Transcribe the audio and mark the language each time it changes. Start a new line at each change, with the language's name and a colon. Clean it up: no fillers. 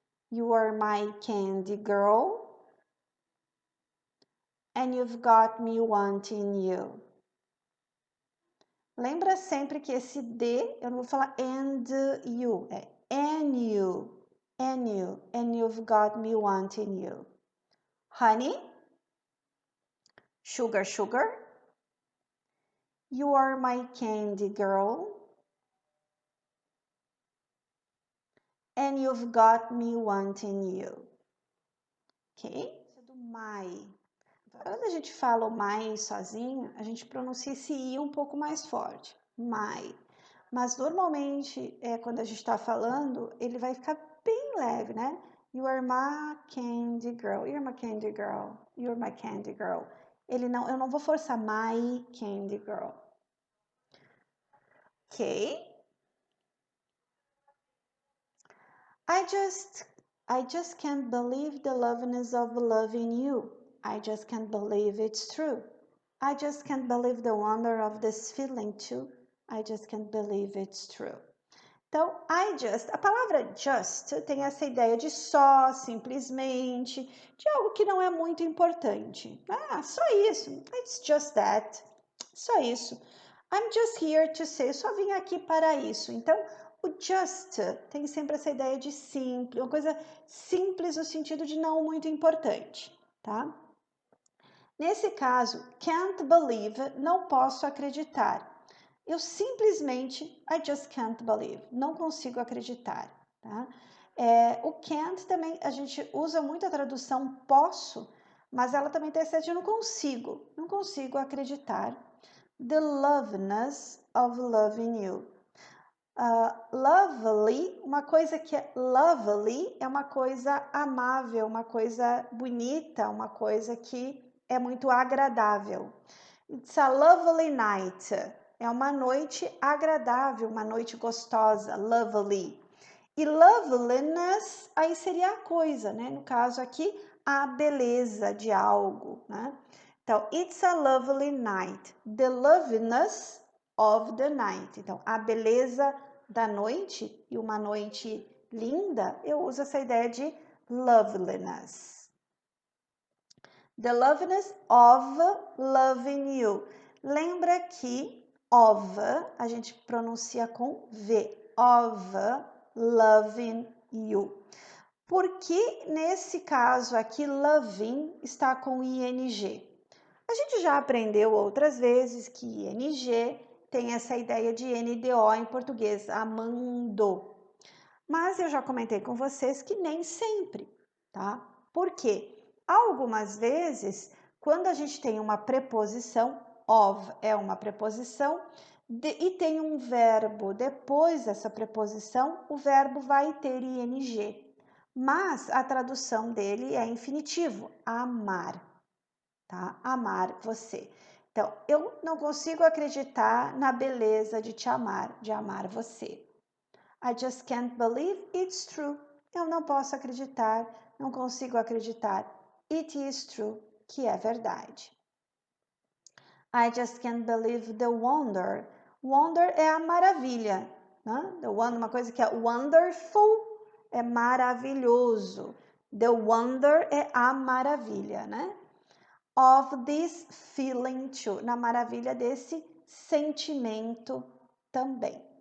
English: You are my candy girl, and you've got me wanting you.
Portuguese: Lembra sempre que esse D, eu não vou falar and you, é
English: and you, and you've got me wanting you.
Portuguese: Honey, sugar, sugar, you are my candy girl, and you've got me wanting you. Ok? Do my. Quando a gente fala o my sozinho, a gente pronuncia esse i um pouco mais forte. My. Mas normalmente, quando a gente está falando, ele vai ficar bem leve, né?
English: You are my candy girl. You're my candy girl. You're my candy girl.
Portuguese: Eu não vou forçar
English: my candy girl. Ok? I just can't believe the loveliness of loving you. I just can't believe it's true. I just can't believe the wonder of this feeling too. I just can't believe it's true.
Portuguese: Então, a palavra just tem essa ideia de só, simplesmente, de algo que não é muito importante. Ah, só isso.
English: It's just that.
Portuguese: Só isso.
English: I'm just here to say.
Portuguese: Eu só vim aqui para isso. Então, o just tem sempre essa ideia de simples, uma coisa simples no sentido de não muito importante, tá? Nesse caso, can't believe, não posso acreditar. Eu simplesmente,
English: I just can't believe,
Portuguese: não consigo acreditar, tá? O can't também, a gente usa muito a tradução posso, mas ela também tem essa de não consigo acreditar.
English: The loveliness of loving you.
Portuguese: Lovely, uma coisa que é lovely é uma coisa amável, uma coisa bonita, uma coisa que é muito agradável.
English: It's a lovely night.
Portuguese: É uma noite agradável, uma noite gostosa, lovely. E loveliness, aí seria a coisa, né? No caso aqui, a beleza de algo, né?
English: Então, it's a lovely night. The loveliness of the night. Então, a beleza
Portuguese: da noite e uma noite linda, eu uso essa ideia de loveliness.
English: The loveliness of loving you.
Portuguese: Lembra que of a gente pronuncia com V.
English: Of loving you.
Portuguese: Porque nesse caso aqui, loving está com ing. A gente já aprendeu outras vezes que ing tem essa ideia de NDO em português, amando. Mas eu já comentei com vocês que nem sempre, tá? Por quê? Algumas vezes, quando a gente tem uma preposição, of é uma preposição, e tem um verbo depois dessa preposição, o verbo vai ter ing. Mas a tradução dele é infinitivo, amar, tá? Amar você. Então, eu não consigo acreditar na beleza de te amar, de amar você.
English: I just can't believe it's true.
Portuguese: Eu não posso acreditar, não consigo acreditar.
English: It is true,
Portuguese: que é verdade.
English: I just can't believe the wonder.
Portuguese: Wonder é a maravilha, né? The wonder, uma coisa que é wonderful, é maravilhoso. The wonder é a maravilha, né?
English: Of this feeling too,
Portuguese: na maravilha desse sentimento também.